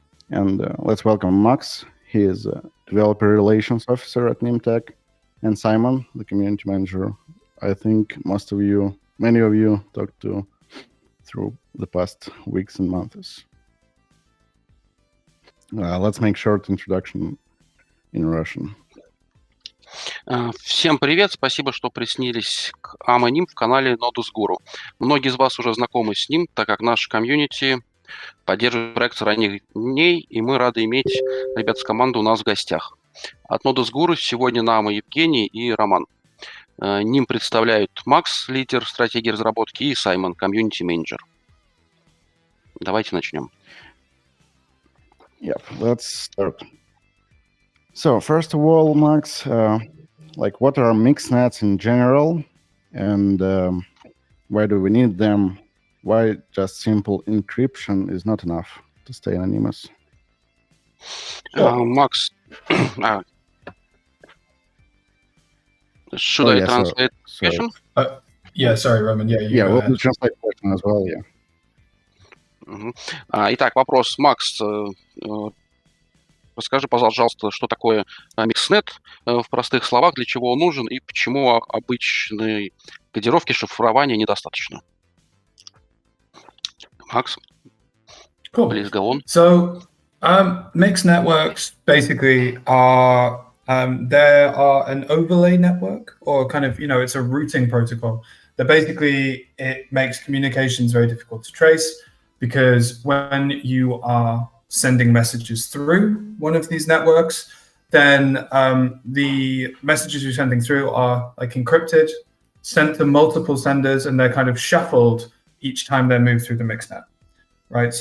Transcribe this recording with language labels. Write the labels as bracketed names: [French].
[English] And let's welcome Max. He is a developer relations officer at Nym Tech, and Simon, the community manager. I think many of you talked to through the past weeks and months. Let's make short introduction in Russian. [Russian] Всем привет, спасибо, что присоединились к Nym в канале Nodes.Guru. Многие из вас уже знакомы с ним, так как наша комьюнити поддерживает проект с ранних дней, и мы рады иметь ребят с команды у нас в гостях. От Nodes.Guru сегодня Нама, Евгений и Роман. Nym представляют Макс, лидер стратегии разработки, и Саймон, комьюнити-менеджер. Давайте начнем. [English] Yeah, let's start. So first of all, Max, what are mixnets in general, and why do we need them? Why just simple encryption is not enough to stay anonymous? Макс, should I translate the question? Yeah, sorry, Roman. Yeah, we'll translate the question as well, yeah. [Russian] Итак, вопрос, Макс. Расскажи, пожалуйста, что такое микснет в простых словах, для чего он нужен и почему обычной кодировки шифрования недостаточно. [English] Max, cool. Please go on. So, mixed networks basically are there are an overlay network, or kind of, it's a routing protocol that basically it makes communications very difficult to trace, because when you are sending messages through one of these networks, then the messages you're sending through are like encrypted, sent to multiple senders, and they're kind of shuffled each time they're moved through the mixnet, right?